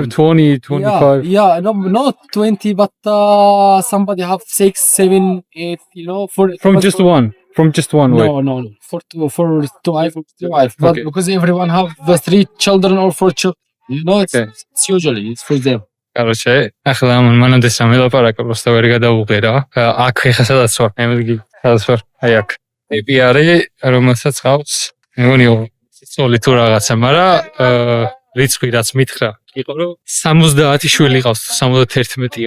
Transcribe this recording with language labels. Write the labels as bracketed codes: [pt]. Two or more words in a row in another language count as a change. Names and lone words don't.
[en] have 20, 25. Yeah, no, not 20, but somebody have 6, 7, 8. You know, From just one. From just one way. No. For two wife. But Okay. because everyone have the 3 children or 4 children, you know, it's usually it's for them. [ka] Короче, ახლა მანამდე სამელაპარაკო просто ვერ გადავუღე რა. აქ ხა სადაც ვარ? ემიგი სადაც ვარ? აი აქ. ეპიარი, რომელსაც ყავს, მეგონი ცოლი თუ რაღაცა, მაგრამ რიცხვი რაც მითხრა, იყო რომ 70 შვილი ყავს, 71-ია.